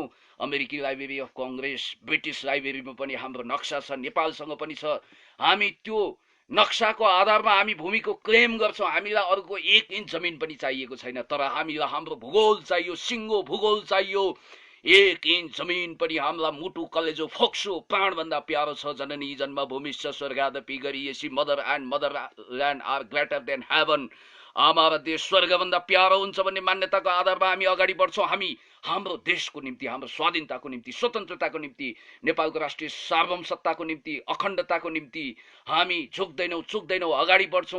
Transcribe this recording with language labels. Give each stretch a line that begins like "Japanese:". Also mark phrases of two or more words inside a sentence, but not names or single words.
Nepali: अमेरिकी लाइब्रेरी अफ कङ्ग्रेस, ब्रिटिस लाइब्रेरीमा पनि हाम्रो नक्सा छ, नेपालसँग पनि छ। हामी त्यो नक्साको आधारमा हामी भूमिको क्लेम गर्छौँ। हामीलाई अरूको 1 इन्च जमिन पनि चाहिएको छैन, तर हामीलाई हाम्रो भूगोल चाहियो, सिङ्गो भूगोल चाहियो। 1 इन्च जमिन पनि हामीलाई मुटु कलेजो फोक्सो प्राणभन्दा प्यारो छ।
Sanskrit: जननी जन्मभूमिश्च स्वर्गादपि गरिएसी,
English: Mother and motherland are greater than heaven.
Nepali: आमा र देश स्वर्गभन्दा प्यारो हुन्छ भन्ने मान्यताको आधारमा हामी अगाडि बढ्छौँ। हामी हाम्रो देशको निम्ति, हाम्रो स्वाधीनताको निम्ति, स्वतन्त्रताको निम्ति, नेपालको राष्ट्रिय सार्वभौमसत्ताको निम्ति, अखण्डताको निम्ति हामी झुक्दैनौँ, चुक्दैनौँ, अगाडि बढ्छौँ।